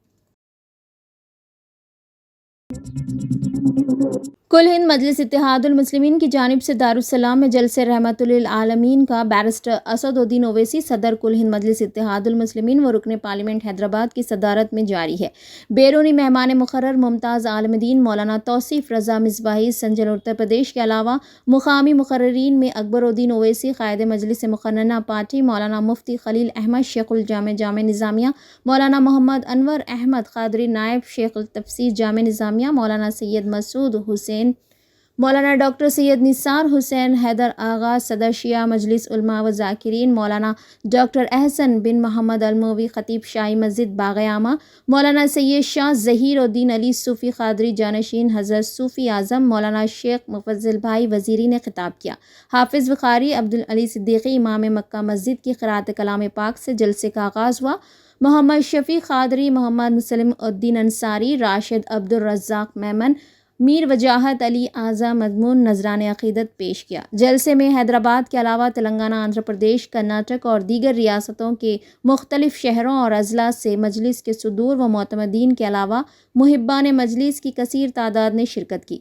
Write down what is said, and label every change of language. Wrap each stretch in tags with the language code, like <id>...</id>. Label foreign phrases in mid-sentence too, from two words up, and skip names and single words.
<ur>کل ہند مجلس اتحاد المسلمین کی جانب سے دارالسلام میں جلسے رحمۃ العالمین کا بیرسٹر اسدالدین اویسی صدر کل ہند مجلس اتحاد المسلمین و رکن پارلیمنٹ حیدرآباد کی صدارت میں جاری ہے. بیرونی مہمان مقرر ممتاز عالم دین مولانا توصیف رضا مصباحی سنجن اتر پردیش کے علاوہ مقامی مقررین میں اکبرالدین اویسی قائد مجلس مقننہ پارٹی مولانا مفتی خلیل احمد شیخ الجامع نظامیہ، مولانا محمد انور احمد قادری نائب شیخ التفسیر جامع نظامیہ، مولانا سید مسعود حسین، مولانا ڈاکٹر سید نثار حسین حیدر آغا صدر شیعہ مجلس علماء و ذاکرین، مولانا ڈاکٹر احسن بن محمد الموی خطیب شاہی مسجد باغ عامہ، مولانا سید شاہ ظہیرالدین علی صوفی قادری جانشین حضرت صوفی اعظم، مولانا شیخ مفضل بھائی وزیری نے خطاب کیا. حافظ بخاری عبدالعلی صدیقی امام مکہ مسجد کی قرأت کلام پاک سے جلسے کا آغاز ہوا. محمد شفیع قادری، محمد مسلم الدین انصاری، راشد عبدالرزاق میمن، میر وجاہت علی آزاد مضمون نذران عقیدت پیش کیا. جلسے میں حیدرآباد کے علاوہ تلنگانہ، آندھرا پردیش، کرناٹک اور دیگر ریاستوں کے مختلف شہروں اور اضلاع سے مجلس کے صدور و معتمدین کے علاوہ محبان مجلس کی کثیر تعداد نے شرکت کی.</ur>